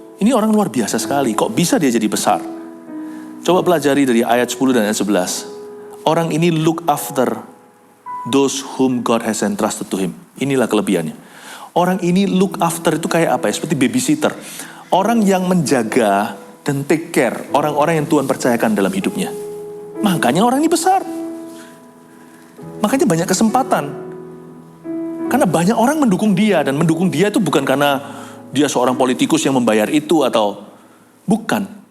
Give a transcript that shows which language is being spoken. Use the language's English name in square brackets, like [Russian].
[Indonesian] Ini orang luar biasa sekali. Kok bisa dia jadi besar? Coba pelajari dari ayat 10 dan ayat 11. Orang ini [English] look after those whom God has entrusted to him. [Indonesian] Inilah kelebihannya. Orang ini [English] look after [Indonesian] itu kayak apa ya? Seperti babysitter. Orang yang menjaga dan [English] take care [Indonesian] orang-orang yang Tuhan percayakan dalam hidupnya. Makanya orang ini besar. Makanya banyak kesempatan. Karena banyak orang mendukung dia. Dan mendukung dia itu bukan karena dia seorang politikus yang membayar itu atau bukan.